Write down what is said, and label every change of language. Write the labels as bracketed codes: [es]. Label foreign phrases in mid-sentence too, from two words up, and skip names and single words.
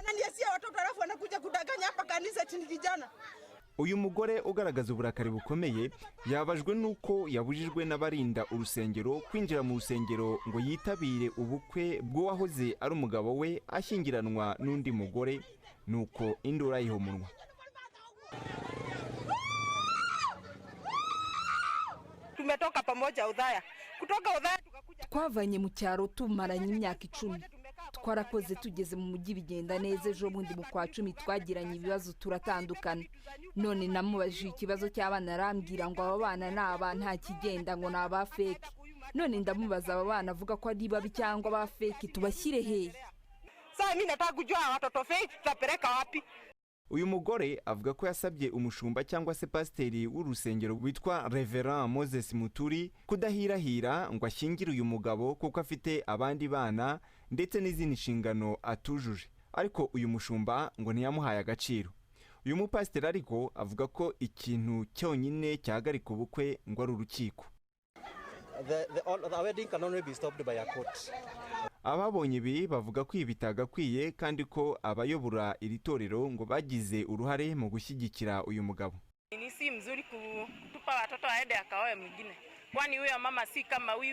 [rw] Uyu mugore ugaragaza uburakari bukomeye yabajwe nuko yabujijwe n'abarinda urusengero kwinjira mu rusengero ngo yitabire ubukwe bw'uwahoze ari umugabo we ashyingiranwa n'undi mugore, nuko indura yihomunwa. [sw] Tumetoka pamoja Udhaya, kutoka Udhaya tukakuja. [rw] Twavanye mu cyaro tumaranye imyaka 10. Twarakoze tugeze mu mujyi bigenda neza. Ejo bundi mu kwa 10 twagiranye ibibazo turatandukana. None namubajije ikibazo cy'abana arambwira ngo aba bana nta kigenda ngo naba fake. none ndamubaza aba bana avuga ko ari babi cyangwa ba fake tubashyire hehe. [sw] Sasa mimi nataka kujua watoto fake tutapeleka wapi? [rw] uyu mugore avuga ko yasabye umushumba cyangwa se pasiteri w'urusengero witwa Reverend Moses Muturi kudahirahira ngo ashyingire uyu mugabo kuko afite abandi bana ndetse n'izindi nshingano atujuje, ariko uyu mushumba ngo ntiyamuhaye agaciro. uyu mupasiteri ariko avuga ko ikintu cyonyine cyahagarika ubukwe ngo ari urukiko. Ababonye ibi bavuga ko ibi bitagakwiye kandi ko abayobora iri torero ngo bagize uruhare mu gushyigikira uyu mugabo. [sw] Ni si mzuri kutupa watoto aende akaoe mwingine, kwani huyo mama si kama huyu.